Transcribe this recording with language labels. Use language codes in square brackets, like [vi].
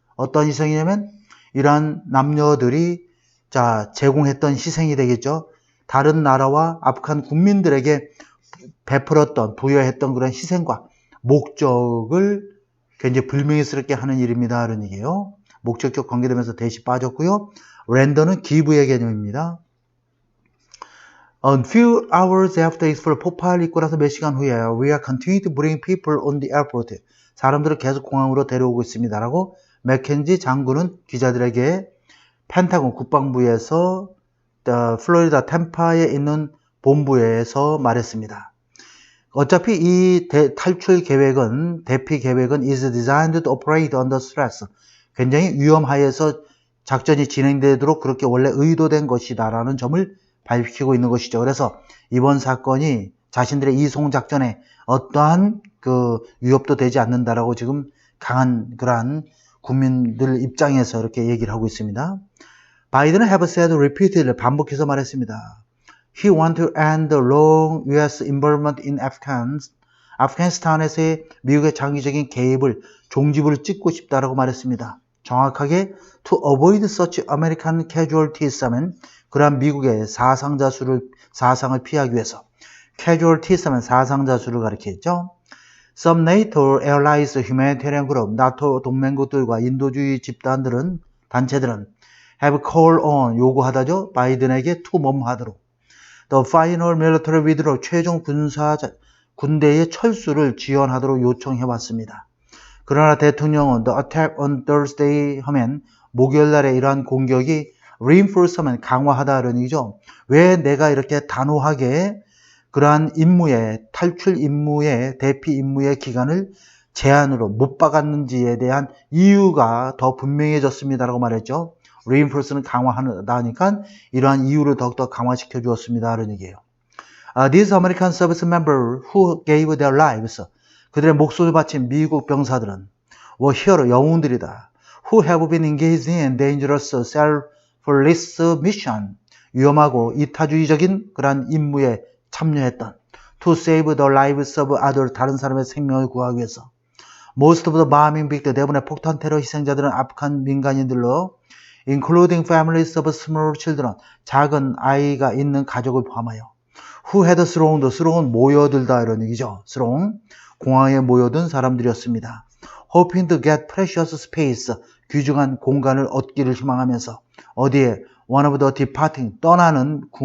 [ko] 어떤 희생이냐면 이러한 남녀들이 제공했던 희생이 되겠죠. 다른 나라와 아프간 국민들에게 베풀었던, 부여했던 그런 희생과 목적을 굉장히 불명예스럽게 하는 일입니다. 이런 얘기예요. 목적격 관계되면서 대시 빠졌고요. 렌더는 기부의 개념입니다. [en] A few hours after Israel [ko] 폭발이 있고 나서 몇 시간 후에 [en] We are continuing to bring people on the airport. [ko] 사람들을 계속 공항으로 데려오고 있습니다. 라고 맥켄지 장군은 기자들에게 펜타곤 국방부에서 플로리다 템파에 있는 본부에서 말했습니다. 어차피 이 탈출 계획은, 대피 계획은 [en] is designed to operate under stress. [ko] 굉장히 위험하여서 작전이 진행되도록 그렇게 원래 의도된 것이다 라는 점을 밝히고 있는 것이죠. 그래서 이번 사건이 자신들의 이송 작전에 어떠한 위협도 되지 않는다라고 지금 강한 그러한 국민들 입장에서 이렇게 얘기를 하고 있습니다. 바이든은 [en] have said repeatedly [ko] 반복해서 말했습니다. [en] He want to end the long U.S. involvement in [ko] 아프가니스탄에서의 미국의 장기적인 개입을 종지부를 찍고 싶다라고 말했습니다. 정확하게 [en] to avoid such American casualties [ko] 하면 그러한 미국의 사상을 피하기 위해서 casualties 하면 사상자 수를 가리키죠. [en] Some NATO allies humanitarian group, [ko] 나토 동맹국들과 인도주의 단체들은 [en] have called on, [ko] 요구하다죠. 바이든에게 to 뭐뭐하도록. [en] The final military withdrawal, [ko] 최종 군대의 철수를 지원하도록 요청해왔습니다. 그러나 대통령은 [en] the attack on Thursday [ko] 하면 목요일 날에 이러한 공격이 reinforce 하면 강화하다는 얘기죠. 왜 내가 이렇게 단호하게 그러한 탈출 임무의, 대피 임무의 기간을 제한으로 못 박았는지에 대한 이유가 더 분명해졌습니다라고 말했죠. reinforce는 강화하다니까 이러한 이유를 더욱더 강화시켜 주었습니다라는 얘기예요. [en] These American service members who gave their lives, [ko] 그들의 목숨을 바친 미국 병사들은 [en] were hero, [ko] 영웅들이다. [en] Who have been engaged in dangerous, selfless mission, [ko] 위험하고 이타주의적인 그러한 임무에 참여했던 [en] to save the lives of others, [ko] 다른 사람의 생명을 구하기 위해서. [en] Most of the bombing victims, [ko] 대부분의 폭탄 테러 희생자들은 아프간 민간인들로 [en] including families of small children, [ko] 작은 아이가 있는 가족을 포함하여 [en] who had thronged, [ko] 모여들다 이런 얘기죠. [en] throng, [ko] 공항에 모여든 사람들이었습니다. [en] hoping to get precious space, [ko] 귀중한 공간을 얻기를 희망하면서 어디에 [en] one of the departing, [ko] 떠나는